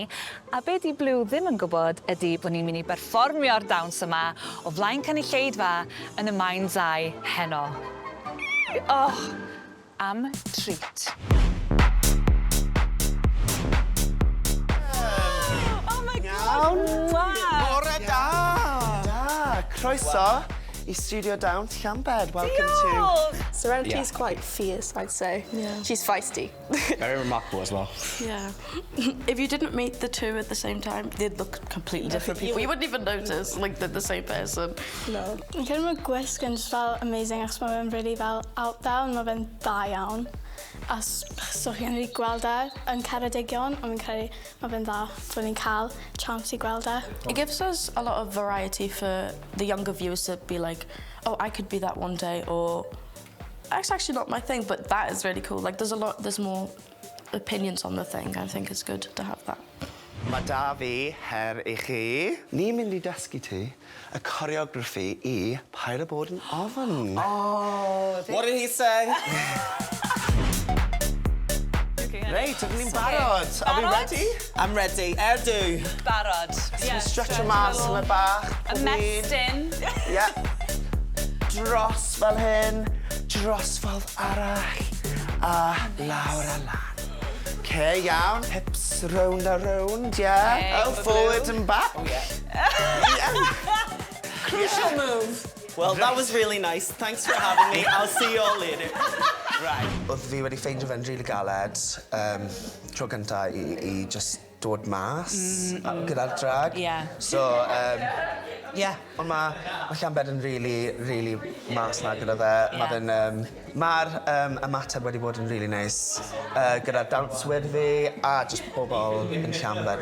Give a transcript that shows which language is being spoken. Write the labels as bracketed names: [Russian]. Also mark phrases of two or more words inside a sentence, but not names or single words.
[Welsh] A be di Blue ddim yn gwybod ydy bod ni'n mynd I berfformio'r dawns yma o flaen cynulleidfa yn y Mind's Eye heno. Oh, am treat. Bore da! Da, croeso I Studio Dawns Llambed. [English] Welcome to... Serenity's quite fierce, I'd say. Yeah. She's feisty. Very remarkable as well. Yeah. If you didn't meet the two at the same time, they'd look completely different people. You wouldn't even notice, like, they're the same person. No. [Welsh] Fi'n credu mae gwisg yn just fel amazing achos mae fe'n really fel out there, mae fe'n da iawn. A so chi'n rili gweld yn Ceredigion, ond fi'n credu mae fe'n dda bod ni'n cael chance I gweld [English] It gives us a lot of variety for the younger viewers to be like, oh, I could be that one day, or that's actually not my thing, but that is really cool. Like, there's more opinions on the thing. I think it's good to have that. [Welsh] Mae da fi her I chi. Ni'n mynd I dysgu ti y choreography I Paid â bod yn ofn. [English] Oh, what did he say? [Welsh] Reit, ydyn ni'n barod. [English] Are we ready? I'm ready. Erdu. [Welsh] Barod. Yeah, stretch y mas yn y bach. Ymestyn. [English] Yeah. [Welsh] Dros fel hyn, dros fel arall, a lawr a lan. [English] Okay, iawn. Hips round a round, yeah. Okay, oh, forward and back. Oh, yeah. Yeah. Crucial move. Well, that was really nice. Thanks for having me. I'll see you all later. Right. [Welsh] Oedd fi wedi ffeindio fe'n rili galed tro gynta I just dod mas gyda'r drag. [English] Yeah. [Welsh] So, yeah, ond mae Llambed yn really mas na gyda fe. [English] Yeah. [Welsh] Mae'r ymateb wedi bod yn really nice gyda'r dawnswyr fi a just pobl yn Llambed.